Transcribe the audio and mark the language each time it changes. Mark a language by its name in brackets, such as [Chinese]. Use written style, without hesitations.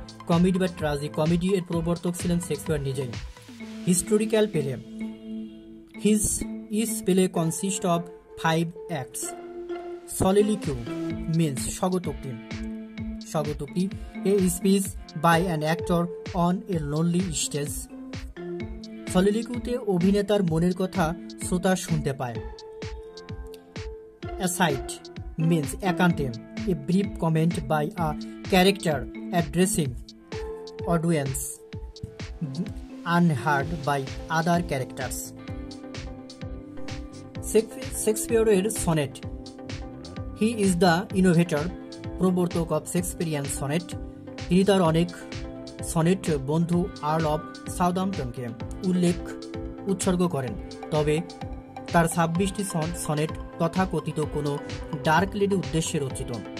[Bangla] Comedy বা comedy এর প্রবর্তক ছিলেন শেক্সপিয়র নিজেই। [English] Historical play, each play consist of 5 acts. Soliloquy means স্বগতোক্তি, a speech by an actor on a lonely stage. [Bangla] সলিলিকিউতে অভিনেতার মনের কথা শ্রোতা শুনতে পায়। [English] Aside means একান্তে, a brief comment by a character addressing audience unheard by other characters. শেক্সপিয়রের sonnet, he is the innovator, প্রবর্তক of Shakespearean sonnet. [Bangla] তিনি তার অনেক সনেট বন্ধু আর্ল অফ সাউদাম্পটনকে উৎসর্গ করেন। তবে তার 26টি সনেট তথাকথিত কোনো ডার্ক লেডি উদ্দেশ্যে রচিত।